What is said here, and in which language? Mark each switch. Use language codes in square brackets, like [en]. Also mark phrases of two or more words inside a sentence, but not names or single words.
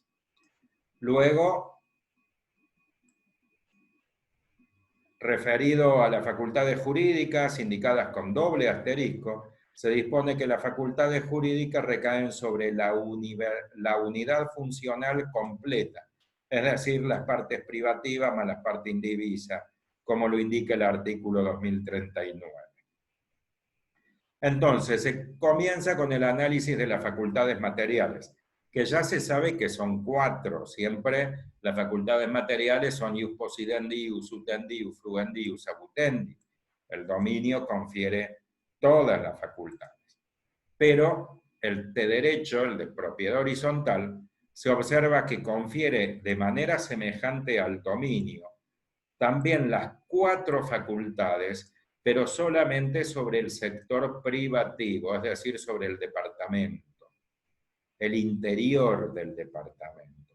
[es] Luego, referido a las facultades jurídicas indicadas con doble asterisco, se dispone que las facultades jurídicas recaen sobre la unidad funcional completa, es decir, las partes privativas más las partes indivisas, como lo indica el artículo 2039. Entonces, se comienza con el análisis de las facultades materiales, que ya se sabe que son 4. Siempre las facultades materiales son [la] ius possidendi, ius utendi, ius fruendi, ius abutendi. [es] El dominio confiere todas las facultades. Pero el de derecho, el de propiedad horizontal, se observa que confiere de manera semejante al dominio también las 4 facultades, pero solamente sobre el sector privativo, es decir, sobre el departamento, el interior del departamento.